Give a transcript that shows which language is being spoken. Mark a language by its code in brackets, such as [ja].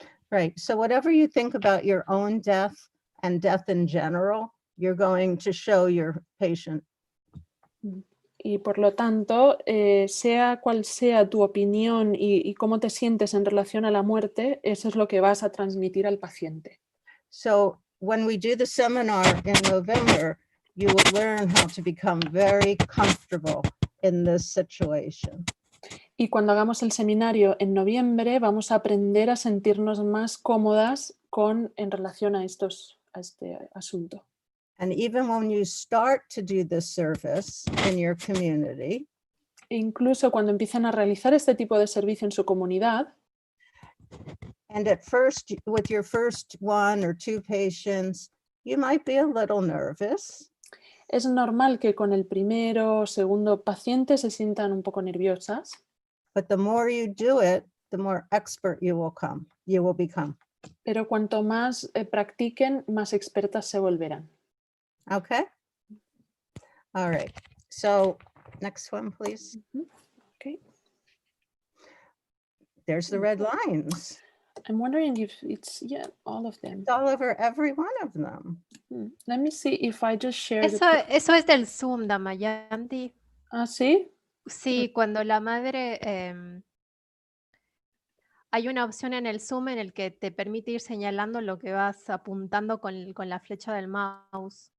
[en] Right, so whatever you think about your own death and death in general, you're going to show your patient. [es] Y por lo tanto, sea cual sea tu opinión y cómo te sientes en relación a la muerte, eso es lo que vas a transmitir al paciente. [en] So when we do the seminar in November, you will learn how to become very comfortable in this situation. [es] Y cuando hagamos el seminario en noviembre, vamos a aprender a sentirnos más cómodas en relación a este asunto. [en] And even when you start to do this service in your community, [es] incluso cuando empiezan a realizar este tipo de servicio en su comunidad, [en] and at first, with your first 1 or 2 patients, you might be a little nervous. [es] Es normal que con el primero o segundo paciente se sientan un poco nerviosas. [en] But the more you do it, the more expert you will become. [es] Pero cuanto más practiquen, más expertas se volverán. [en] Okay. All right. So next one, please. Okay. There's the red lines. I'm wondering if it's, all of them. It's all over every one of them. Let me see if I just share. [es] Eso es del Zoom, Damayanti. ¿Ah, sí? Sí, cuando la madre... hay una opción en el Zoom en el que te permite ir señalando lo que vas apuntando con la flecha del mouse.